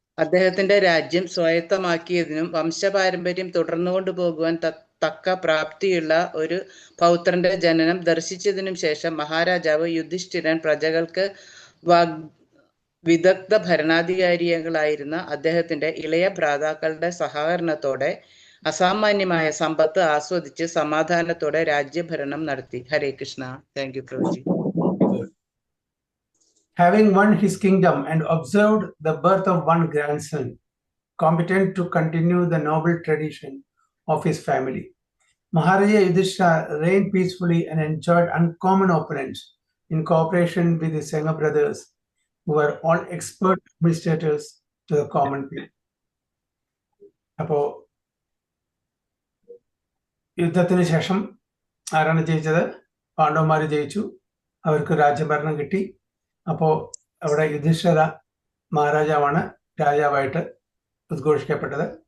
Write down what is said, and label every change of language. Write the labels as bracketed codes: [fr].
[ml] അദ്ദേഹത്തിന്റെ രാജ്യം സ്വായത്തമാക്കിയതിനും വംശപാരമ്പര്യം തുടർന്നുകൊണ്ടു പോകുവാൻ തക്ക പ്രാപ്തിയുള്ള ഒരു പൗത്രന്റെ ജനനം ദർശിച്ചതിനും ശേഷം മഹാരാജാവ് യുധിഷ്ഠിരൻ പ്രജകൾക്ക് വിദഗ്ധ ഭരണാധികാരികളായിരുന്ന അദ്ദേഹത്തിന്റെ ഇളയ ഭ്രാതാക്കളുടെ സഹകരണത്തോടെ അസാമാന്യമായ സമ്പത്ത് ആസ്വദിച്ച് സമാധാനത്തോടെ രാജ്യഭരണം നടത്തി. ഹരേ Krishna. [en] thank you [ml] പ്രഭുജി. [en] Having won his kingdom and observed the birth of one grandson, competent to continue the noble tradition of his family, Maharaja Yudhishthira reigned peacefully and enjoyed uncommon opulence in cooperation with his younger brothers, who were all expert administrators to the common people. [ml] അപ്പോൾ യുദ്ധത്തിന് ശേഷം ആരാണ് ജയിച്ചത്? പാണ്ഡവന്മാർ ജയിച്ചു. അവർക്ക് രാജ്യഭരണം കിട്ടി. അപ്പോൾ അവിടെ യുധിഷ്ഠിര മഹാരാജാവാണ് രാജാവായിട്ട് ഉദ്ഘോഷിക്കപ്പെട്ടത്.